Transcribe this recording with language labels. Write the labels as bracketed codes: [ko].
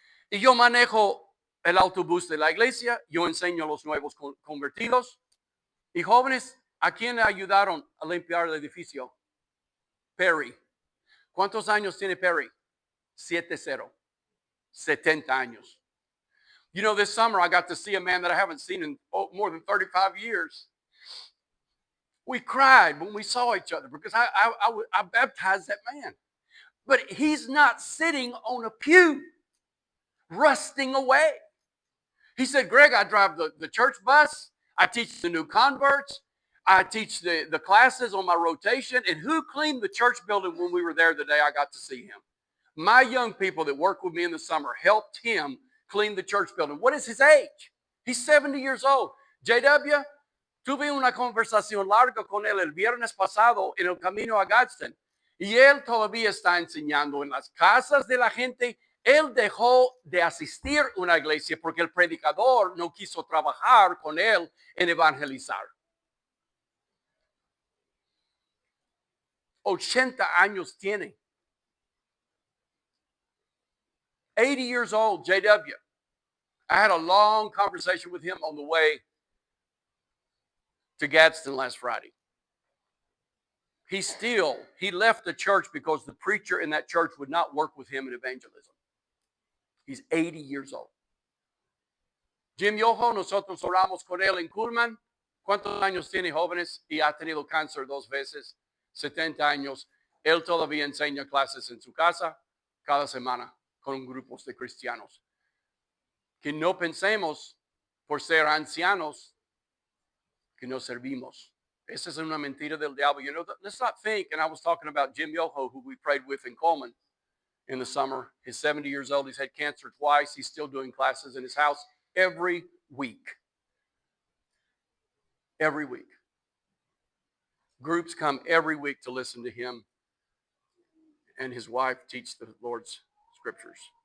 [es] Y yo manejo el autobús de la iglesia, yo enseño a los nuevos convertidos. Y jóvenes, ¿a quién le ayudaron a limpiar el edificio? Perry. ¿Cuántos años tiene Perry? 70. 70 años. [en] This summer I got to see a man that I haven't seen in more than 35 years. We cried when we saw each other because I baptized that man. But he's not sitting on a pew, rusting away. He said, Greg, I drive the church bus. I teach the new converts. I teach the classes on my rotation. And who cleaned the church building when we were there the day I got to see him? My young people that work with me in the summer helped him clean the church building. What is his age? He's 70 years old. [es] JW, tuve una conversación larga con él el viernes pasado en el camino a Gadsden. Y él todavía está enseñando en las casas de la gente. Él dejó de asistir a una iglesia porque el predicador no quiso trabajar con él en evangelizar. 80 años tiene. [en] 80 years old, JW. I had a long conversation with him on the way to Gadsden last Friday. He left the church because the preacher in that church would not work with him in evangelism. He's 80 years old. [es] Jim Yoho, nosotros oramos con él en Kuhlman. ¿Cuántos años tiene, jóvenes? Y ha tenido cáncer 2 veces, 70 años. Él todavía enseña clases en su casa cada semana con grupos de cristianos. Que no pensemos por ser ancianos que no servimos. Esa es una mentira del diablo. [en] Let's not think, and I was talking about Jim Yoho, who we prayed with in Coleman in the summer. He's 70 years old. He's had cancer twice. He's still doing classes in his house every week. Every week. Groups come every week to listen to him and his wife teach the Lord's scriptures.